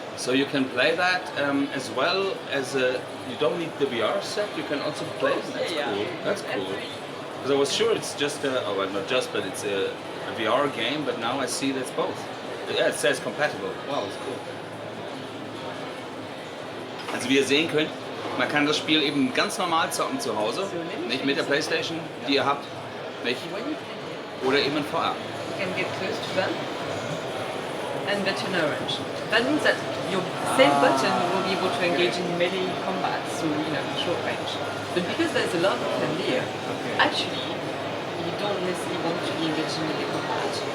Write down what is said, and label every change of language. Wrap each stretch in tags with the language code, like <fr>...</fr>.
<en>So you can play that as well as you don't need the VR set. You can also play. That's Yeah, cool. yeah. That's cool. Because I was sure it's just oh well, not just, but it's a VR game. But now I see that's both. Yeah, it says compatible. Wow, that's cool.</en> <de>Also wie ihr sehen könnt, man kann das Spiel eben ganz normal zocken zu Hause, nicht mit der Playstation, die ihr habt, nicht,</de> <en>When you can</en> <de>oder eben in VR.</de> <en>you can get close to them and they turn orange. That means that your same button will be able to engage in melee combat, so you know, short range. But because there's a lot of them here, actually you don't necessarily want to be engaged in melee combat.</en>